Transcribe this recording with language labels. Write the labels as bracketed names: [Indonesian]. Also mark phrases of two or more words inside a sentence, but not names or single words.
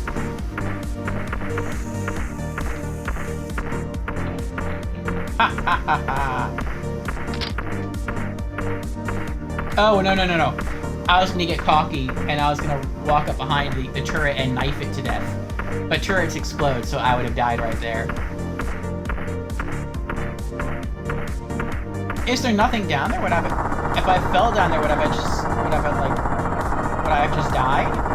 [English] Ha ha ha ha! Oh, no, no, no, no. I was gonna get cocky, and I was gonna walk up behind the turret and knife it to death. But turrets explode, so I would have died right there. Is there nothing down there? Would I have, if I fell down there, would I have just died?